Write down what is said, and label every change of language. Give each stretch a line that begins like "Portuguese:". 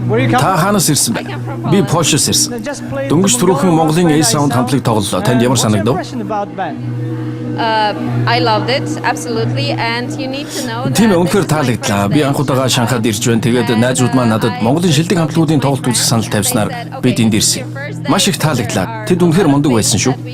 Mongolian: Та хаанаас ирсэн бэ? Би Польшоос ирсэн. Дөнгөж түрүүхэн Монголын A-Sound хамтлаг тоглолоо. Танд ямар санагдав?
English: I loved it absolutely and you need to know
Mongolian: Тийм үнэхээр таалагдлаа. Би анх удаага Шанхайд ирж байна. Тэгээд найзууд маань надад Монголын шилдэг хамтлагуудын тоглолт үзэх санал тавьснаар би тэнд ирсэн. Маш их таалагдлаа. Тэд үнэхээр мундаг байсан шүү.